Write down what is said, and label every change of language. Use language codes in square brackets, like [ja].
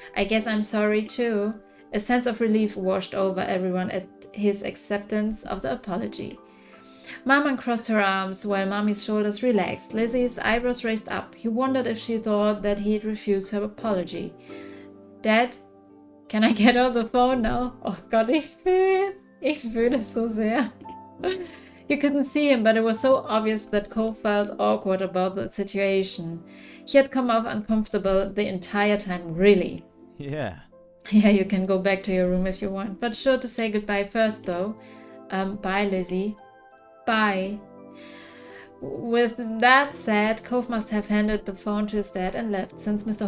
[en] I guess I'm sorry too. A sense of relief washed over everyone at his acceptance of the apology. Mom uncrossed her arms while Mommy's shoulders relaxed. Lizzie's eyebrows raised up. He wondered if she thought that he'd refuse her apology. Dad, can I get on the phone now? [de] Oh Gott, ich fühle es so sehr. [en] You couldn't see him, but it was so obvious that Cole felt awkward about the situation. He had come off uncomfortable the entire time, really. Yeah. Yeah, you can go back to your room if you want, but sure to say goodbye first, though. Bye, Lizzie. Bye. With that said, Cove must have handed the phone to his dad and left, since Mr.